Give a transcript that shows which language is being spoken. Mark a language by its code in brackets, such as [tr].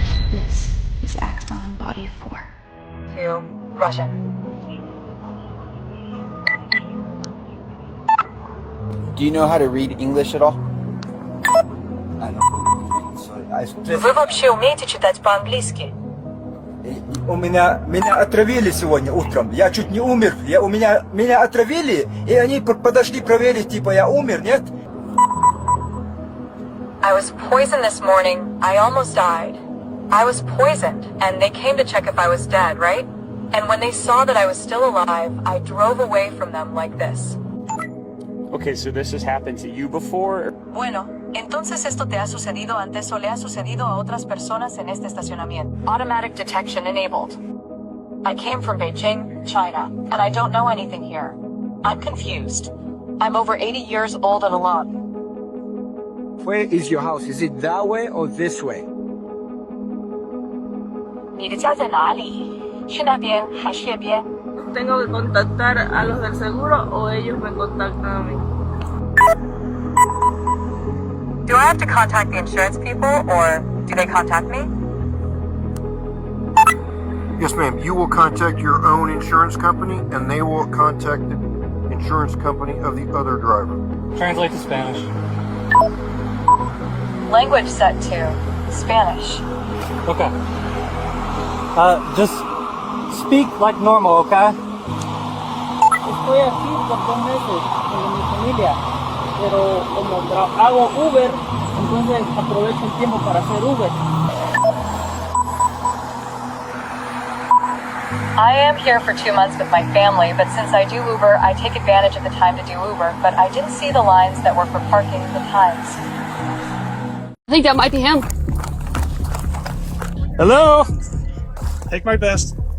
[en] This is Axon Body 4. To Russian. Do you know how to read English at all? I don't. So [ru] Вы вообще умеете читать по-английски? У меня отравили сегодня утром. Я чуть не умер. Меня отравили, и они подошли проверить, типа я умер, нет? [en] I was poisoned this morning. I almost died. I was poisoned, and they came to check if I was dead, right? And when they saw that I was still alive, I drove away from them like this. Okay, so this has happened to you before? [es] Bueno, entonces esto te ha sucedido antes o le ha sucedido a otras personas en este estacionamiento. [en] Automatic detection enabled. I came from Beijing, China, and I don't know anything here. I'm confused. I'm over 80 years old and alone. Where is your house? Is it that way or this way? [zh] 你的家在哪里？是那边还是这边？ [es] ¿Tengo que contactar a los del seguro o ellos me contactan a mí? [en] Do I have to contact the insurance people or do they contact me? Yes, ma'am. You will contact your own insurance company and they will contact the insurance company of the other driver. Translate to Spanish. Language set to Spanish. Okay. Just speak like normal, okay? [es] Estoy aquí por 2 meses con mi familia, pero como hago Uber, entonces aprovecho el tiempo para hacer Uber. [en] I am here for 2 months with my family, but since I do Uber, I take advantage of the time to do Uber, but I didn't see the lines that were for parking the times. I think that might be him. Hello? Take my vest.